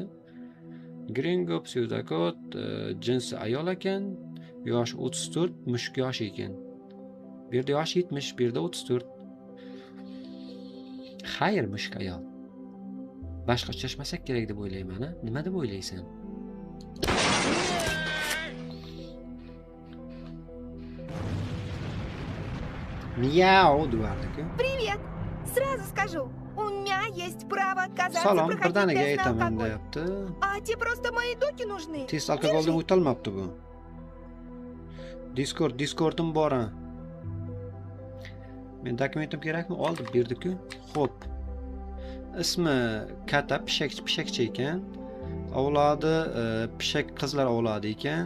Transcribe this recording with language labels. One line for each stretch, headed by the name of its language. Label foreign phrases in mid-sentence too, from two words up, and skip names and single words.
Uzbek: Gringo, psevdakot, jinsi ayol ekan, yoshi 34, mushuk yoshi ekan. Bu yerda yoshi 70, bu yerda 34. Xayr, mushuk ayol. Boshqa uchrashmasak kerak deb o'ylayman, ha? Nima deb o'ylaysan?
Russian: Мяу, Эдуардыка. Привет! Сразу скажу, у меня есть право отказаться
Uzbek: Salom,
Russian: проходить
Uzbek: birdaniga
Russian: тест на
Uzbek: aytaman
Russian: алкоголь.
Uzbek: deyapti.
Russian: А тебе просто мои доки нужны.
Uzbek: Test alkogoldan o'tolmabdi bu. Discord'im bor. Men dokumentim kerakmi? Oldi, berdi-ku. Xo'p. Ismi Kata, pishakchi ekan. Avlodi pishak qizlar avlodi ekan.